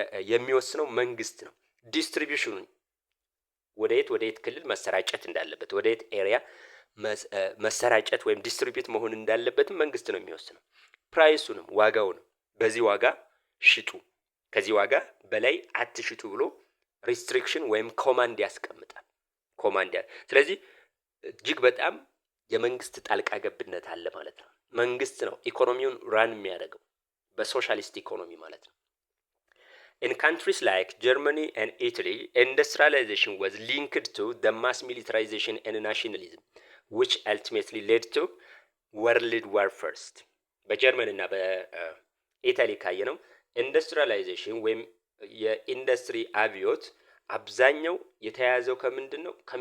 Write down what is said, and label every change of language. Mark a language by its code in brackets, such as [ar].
[am] የሚወስነው መንግስት ነው። ዲስትሪቢዩሽኑን ወደየት ክልል መሰራጨት እንዳለበት፣ ወደየት ኤሪያ መሰራጨት ወይም ዲስትሪቢዩት መሆን እንዳለበት መንግስት ነው የሚወስነው። ፕራይሱንም ዋጋውንም በዚህ ዋጋ ሽጡ፣ ከዚህ ዋጋ በላይ አትሽጡ ብሎ ሪስትሪክሽን ወይም ኮማንድ ያስቀምጣል። ኮማንድ ስለዚህ እጅግ በጣም የመንግስት ጣልቃ ገብነት አለ ማለት ነው። [en] መንግስት ነው ኢኮኖሚውን ራን የሚያደርገው በሶሻሊስት ኢኮኖሚ ማለት ነው። In countries like Germany and Italy, industrialization was linked to the mass militarization and nationalism, which ultimately led to World War First. [am] በጀርመን እና በኢታሊ ካየነው ኢንዱስትሪላይዜሽን ወይም የኢንዱስትሪ አብዮት አብዛኛው የተያያዘው ከምንድን ነው?